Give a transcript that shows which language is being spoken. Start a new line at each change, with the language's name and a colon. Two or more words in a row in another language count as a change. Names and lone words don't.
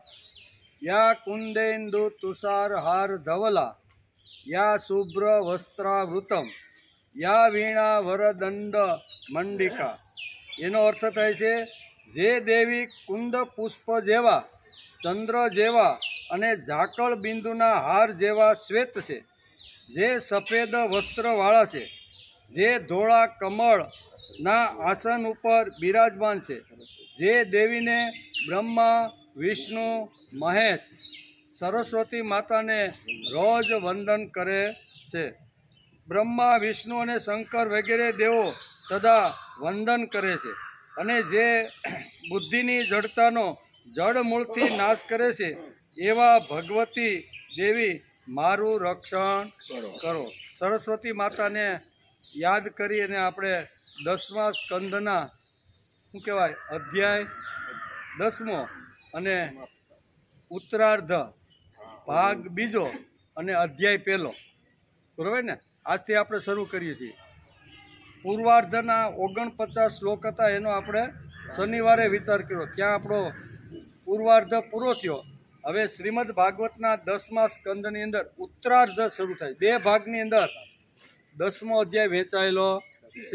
Sanskrit: या कुंदेन्दु तुषारहार धवला या शुभ्र वस्त्रावृतम या वीणा वरदंड मंडिका।
Gujarati: એનો અર્થ થાય છે જે દેવી કુંદ પુષ્પ જેવા ચંદ્ર જેવા અને ઝાકળ બિંદુના હાર જેવા શ્વેત છે, જે સફેદ વસ્ત્રવાળા છે, જે ધોળા કમળ ના આસન ઉપર બિરાજમાન છે, જે દેવીને બ્રહ્મા વિષ્ણુ મહેશ સરસ્વતી માતા ને રોજ વંદન કરે છે। બ્રહ્મા વિષ્ણુ અને શંકર વગેરે દેવો સદા વંદન કરે છે અને જે બુદ્ધિની જડતાનો જડ મૂળથી નાશ કરે છે એવા ભગવતી દેવી મારું રક્ષણ કરો। સરસ્વતી માતા ને યાદ કરી અને આપણે 10મા સ્કંદના શું કહેવાય અધ્યાય 10મો અને ઉત્તરાર્ધ ભાગ બીજો અને અધ્યાય પહેલો બરાબર ને આજથી આપણે શરૂ કરીએ છીએ। પૂર્વાર્ધના 49 શ્લોક હતા એનો આપણે શનિવારે વિચાર કર્યો, ત્યાં આપણો પૂર્વાર્ધ પૂરો થયો। હવે શ્રીમદ ભાગવતના 10મા સ્કંદની અંદર ઉત્તરાર્ધ શરૂ થાય। બે ભાગની અંદર 10મો અધ્યાય વહેંચાયેલો છે।